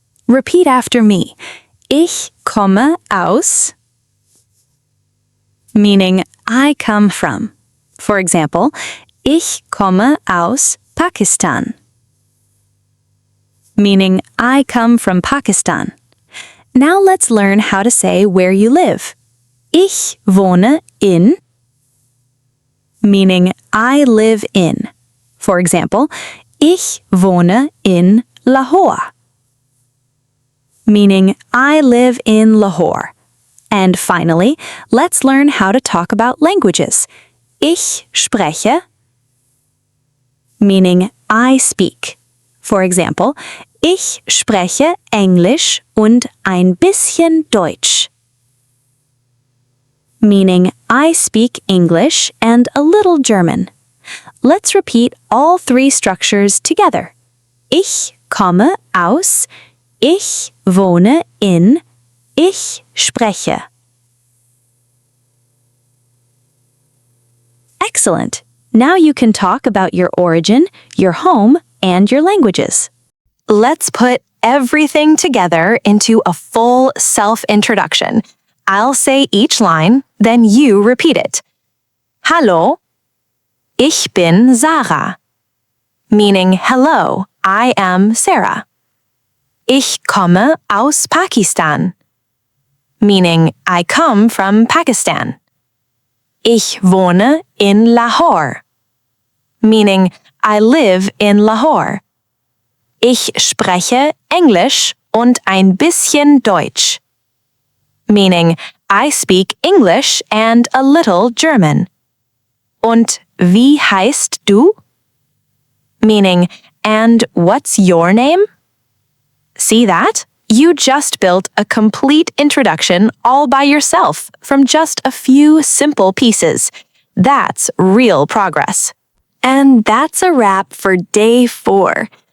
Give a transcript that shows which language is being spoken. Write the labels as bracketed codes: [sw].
[en] Repeat after me. [de] Ich komme aus, [en] meaning I come from. For example, [de] ich komme aus Pakistan, [en] meaning I come from Pakistan. Now let's learn how to say where you live. [de] Ich wohne in, [en] meaning I live in. For example, [de] ich wohne in Lahore, [en] meaning I live in Lahore. And finally, let's learn how to talk about languages. [de] Ich spreche, [en] meaning I speak. For example, [de] ich spreche Englisch und ein bisschen Deutsch, [en] meaning I speak English and a little German. Let's repeat all 3 structures together. [de] Ich komme aus, ich wohne in, ich spreche. [en] Excellent! Now you can talk about your origin, your home, and your languages. Let's put everything together into a full self-introduction. I'll say each line, then you repeat it. [de] Hallo, ich bin Sarah, [en] meaning hello, I am Sarah. [de] Ich komme aus Pakistan, [en] meaning I come from Pakistan. [de] Ich wohne in Lahore, [en] meaning I live in Lahore. [de] Ich spreche Englisch und ein bisschen Deutsch, [en] meaning I speak English and a little German. [de] Und wie heißt du? [en] Meaning, and what's your name? See that? You just built a complete introduction all by yourself from just a few simple pieces. That's real progress. And that's a wrap for day 4.